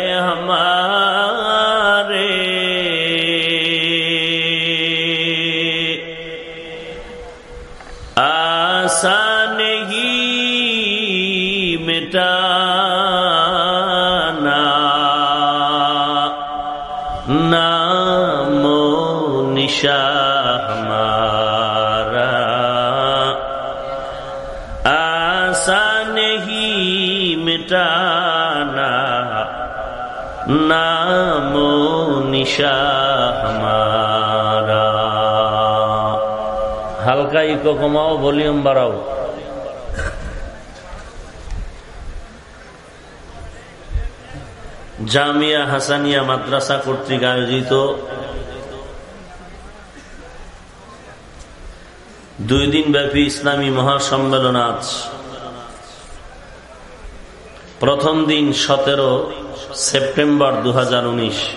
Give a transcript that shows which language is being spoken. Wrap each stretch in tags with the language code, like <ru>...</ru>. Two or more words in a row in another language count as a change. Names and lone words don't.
<ur>ہمارے، آسان ہی مٹانا نام و نشان ہمارا، آسان ہی مٹانا نام و نشان ہمارا.</ur> <bn>হালকা ইকো কমাও, ভলিউম বাড়াও. জামিয়া হাসানিয়া মাদ্রাসা কর্তৃক আয়োজিত 2 দিন ব্যাপী ইসলামী মহাসম্মেলন আজ প্রথম দিন 17 সেপ্টেম্বর 2019।</bn>